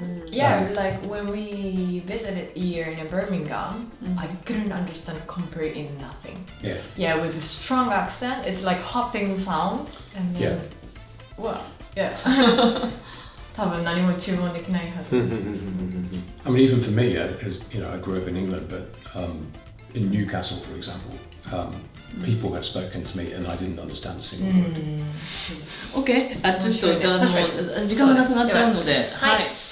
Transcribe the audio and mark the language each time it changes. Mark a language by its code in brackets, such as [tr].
[en] Yeah, like when we visited here in Birmingham, I couldn't understand completely nothing. Yeah. Yeah, with a strong accent, it's like hopping sound, and then, well, yeah. [ja] 多分何も注文できないはず。 [en] I mean, even for me, as you know, I grew up in England, but in Newcastle, for example, people have spoken to me and I didn't understand a single word. [ja] OK、ちょっと時間がなくなっちゃうので、はい。